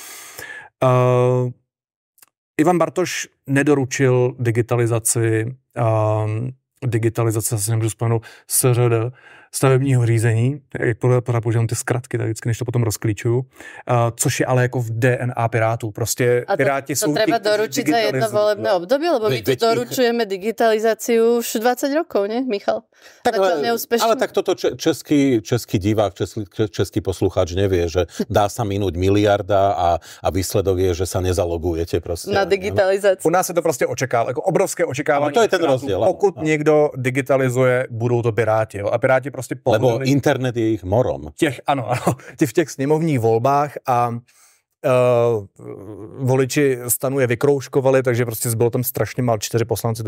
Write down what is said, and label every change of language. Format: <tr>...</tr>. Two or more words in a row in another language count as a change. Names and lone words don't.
<cs>Ivan Bartoš nedoručil digitalizaci, se nemůžu vzpomenout, SŘD, stavebního řízení, jak používám ty zkratky, tak vždycky, než to potom rozklíčuju, což je ale jako v DNA Pirátů. Prostě Piráti jsou...</cs> <sk>A to treba doručiť za jedno volebné obdobie, lebo my tu doručujeme digitalizáciu už 20 rokov, nie, Michal? Tak, ale tak toto český divák, český poslucháč nevie, že dá sa minúť miliarda a výsledok je, že sa nezalogujete proste. Na digitalizáciu.</sk> <cs>U nás se to prostě očekává, jako obrovské očekávání.</cs> <sk>To je ten rozdiel.</sk> <cs>Pokud někdo digitalizuje, budou to Piráti. Jo? A Piráti prostě</cs> <sk>lebo internet je ich morom.</sk> <cs>V těch sněmovních volbách a voliči Stanu je vykroužkovali, takže prostě zbylo tam strašně málo 4 poslanci.</cs>